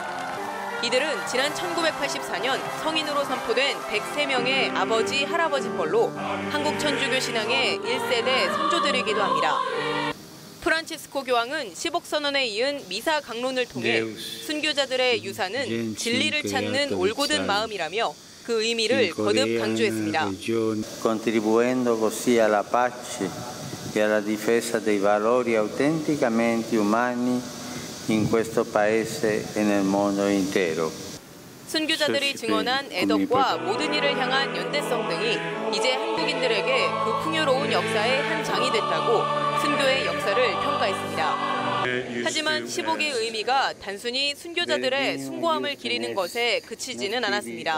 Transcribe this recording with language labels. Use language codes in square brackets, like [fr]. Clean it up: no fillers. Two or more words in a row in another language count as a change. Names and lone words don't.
[ko] 이들은 지난 1984년 성인으로 선포된 103명의 아버지, 할아버지뻘로 한국 천주교 신앙의 1세대 선조들이기도 합니다. 프란치스코 교황은 시복선언에 이은 미사 강론을 통해 순교자들의 유산은 진리를 찾는 올곧은 마음이라며 그 의미를 거듭 강조했습니다. [it] Contribuendo così alla pace e alla difesa dei valori autenticamente umani in questo paese e nel mondo intero. [ko] 순교자들이 증언한 애덕과 모든 일을 향한 연대성 등이 이제 한국인들에게 그 풍요로운 역사의 한 장이 됐다고 순교의 역사를 평가했습니다. 하지만 시복의 의미가 단순히 순교자들의 숭고함을 기리는 것에 그치지는 않았습니다.